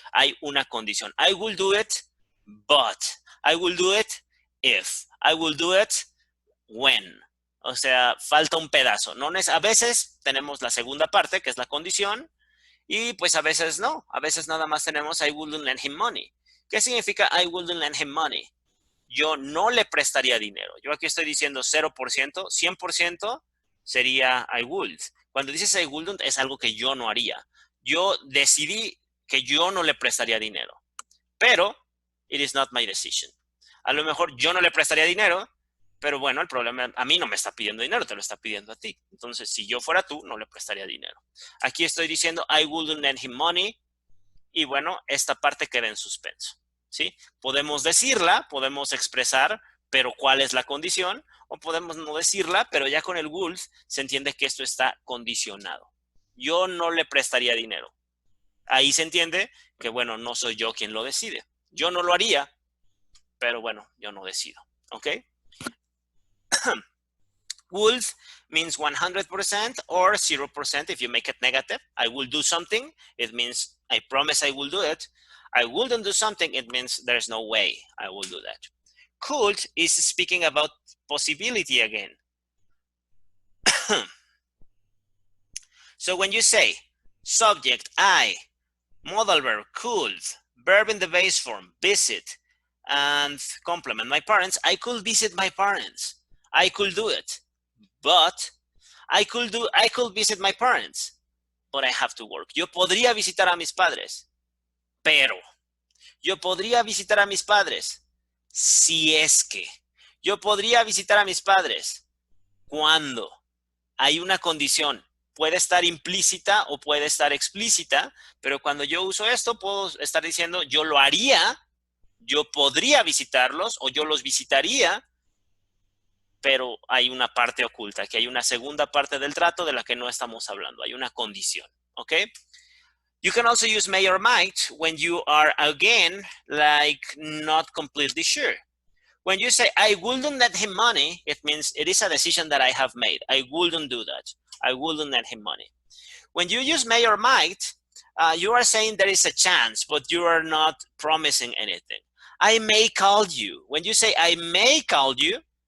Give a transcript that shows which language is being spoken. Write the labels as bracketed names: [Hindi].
[Spanish] Hay una condición. [English] I will do it, but. I will do it if. I will do it when. [Spanish] O sea, falta un pedazo. No, a veces tenemos la segunda parte, que es la condición, y pues a veces no. A veces nada más tenemos [English] I wouldn't lend him money. [Spanish] ¿Qué significa [English] I wouldn't lend him money? [Spanish] Yo no le prestaría dinero. Yo aquí estoy diciendo 0%, 100% sería [English] I would. [Spanish] Cuando dices [English] I wouldn't [Spanish] es algo que yo no haría. Yo decidí que yo no le prestaría dinero. [English] Pero it is not my decision. [Spanish] A lo mejor yo no le prestaría dinero, pero bueno, el problema a mí no me está pidiendo dinero, te lo está pidiendo a ti. Entonces, si yo fuera tú, no le prestaría dinero. Aquí estoy diciendo [English] I wouldn't lend him money. [Spanish] Y bueno, esta parte queda en suspenso, ¿sí? Podemos decirla, podemos expresar, pero ¿cuál es la condición? O podemos no decirla, pero ya con el would se entiende que esto está condicionado. Yo no le prestaría dinero. Ahí se entiende que, bueno, no soy yo quien lo decide. Yo no lo haría, pero bueno, yo no decido, ¿ok? [English] Would means 100% or 0% if you make it negative. I will do something, it means I promise I will do it. I wouldn't do something, it means there's no way I will do that. Could is speaking about possibility again. So when you say subject I, modal verb could, verb in the base form visit, and complement my parents, I could visit my parents. I could do it. But I could visit my parents, but I have to work. [Spanish] Yo podría visitar a mis padres, pero yo podría visitar a mis padres si es que. Yo podría visitar a mis padres cuando hay una condición. Puede estar implícita o puede estar explícita, pero cuando yo uso esto puedo estar diciendo yo lo haría, yo podría visitarlos o yo los visitaría, pero hay una parte oculta, que hay una segunda parte del trato de la que no estamos hablando. Hay una condición, ¿ok? [English] You can also use may or might when you are, again, like not completely sure. When you say, I wouldn't lend him money, it means it is a decision that I have made. I wouldn't do that. I wouldn't lend him money. When you use may or might, you are saying there is a chance, but you are not promising anything. I may call you. When you say, I may call you,